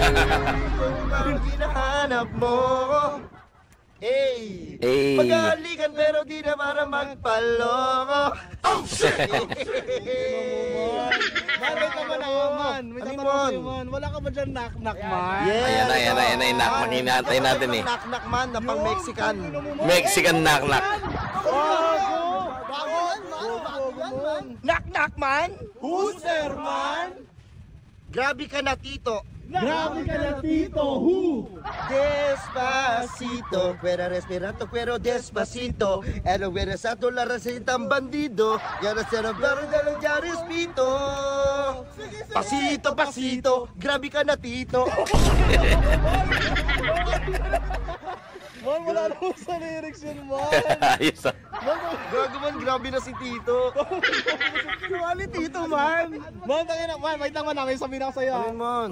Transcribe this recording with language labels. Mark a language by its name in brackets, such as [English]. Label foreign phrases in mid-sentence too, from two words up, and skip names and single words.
[Filipino] Ang hinahanap mo. Hey! Hey. Mag-ahalikan pero di na para magpaloko. Man, wait naman ako, man. May Ano tatanong yun? sa'yo, man. Wala ka ba dyan knock-knock, man? Ayan na, inak. Makinatay natin eh. Knock-knock man na pang Mexican. Mexican knock-knock. Knock-knock man? [English] Who's there, man? [Filipino] Grabe ka na, Tito. Grabe ka na, Tito. [English] Who? [Spanish] Despacito, fuera respirato, pero despacito. Ano, fuera sa la recetang bandido. Yana sa nablaro de los yaris, pito. Pasito, pasito, [Filipino] grabe ka na, Tito. Man, wala naman sa lyrics yun, man. Ayos ah. Gago man, grabe na si Tito. Ano Tito, man? Man, tangina, man, wait lang, man. May sabihin ako sa'yo, ha. Ano man?